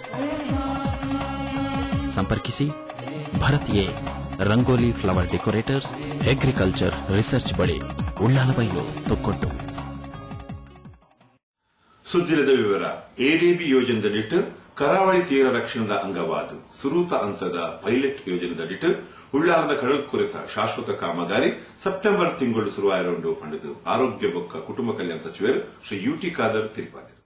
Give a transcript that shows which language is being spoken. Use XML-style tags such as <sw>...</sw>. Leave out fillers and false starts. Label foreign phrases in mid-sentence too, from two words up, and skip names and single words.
<kn>ಸಂಪರ್ಕಿಸಿ ಭರತೀಯ ರಂಗೋಲಿ ಫ್ಲವರ್ ಡೆಕೋರೇಟರ್ಸ್,</kn> <en>agriculture research</en> <kn>ಬಳಿ, ಉಳ್ಳಾಲಬೈಲು, ತೊಕ್ಕೊಟ್ಟು.</kn> <tcy>ಸುದ್ದಿರದ ವಿವರ. ಎಡಿಬಿ ಯೋಜನೆದಡಿಟ್ಟು ಕರಾವಳಿ ತೀರ ರಕ್ಷಣದ ಅಂಗವಾದ ಸುರೂತ ಹಂತದ ಪೈಲಟ್ ಯೋಜನೆದಡಿಟ್ಟು ಉಳ್ಳಾಲದ ಕಡಲ್ ಕುರಿತ ಶಾಶ್ವತ ಕಾಮಗಾರಿ ಸೆಪ್ಟೆಂಬರ್ ತಿಂಗಳು ಶುರುವಾಯಿರುಂಡು ಪಂಡಿತು ಆರೋಗ್ಯ ಬೊಕ್ಕ ಕುಟುಂಬ ಕಲ್ಯಾಣ ಸಚಿವರು ಶ್ರೀ ಯುಟಿ ಖಾದರ್ ತಿಳಿಸಿದ್ದಾರೆ.</tcy>